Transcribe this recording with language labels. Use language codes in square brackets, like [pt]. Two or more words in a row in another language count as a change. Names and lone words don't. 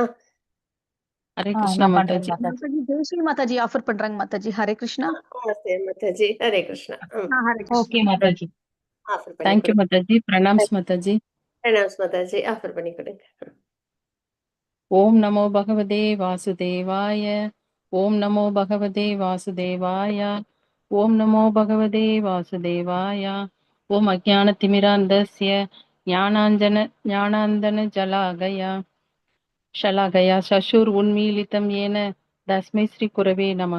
[ta] ஹரே கிருஷ்ணா நான் பண்றேன் மாதாஜி. மாதாஜி. ஜெயஸ்ரீ மாதாஜி ஆஃபர் பண்றாங்க மாதாஜி. ஹரே கிருஷ்ணா. நமஸ்தே மாதாஜி. ஹரே கிருஷ்ணா. ஹரே கிருஷ்ணா. ஓகே மாதாஜி. ஆஃபர் பண்ணி தேங்க்யூ கொடுங்க. மாதாஜி. பிரணாம்ஸ் மாதாஜி. பிரணாம்ஸ் மாதாஜி. ஆஃபர் பண்ணி கொடுங்க. [sa] ओम् नमो भगवते वासुदेवाय. ओम् नमो भगवते वासुदेवाय. ओम् नमो भगवते वासुदेवाय. ओम् अज्ञान तिमिरान्धस्य ज्ञानाञ्जन शलाघया शशुर उन्मीलितं येन तस्मै श्री कुरवे नमः.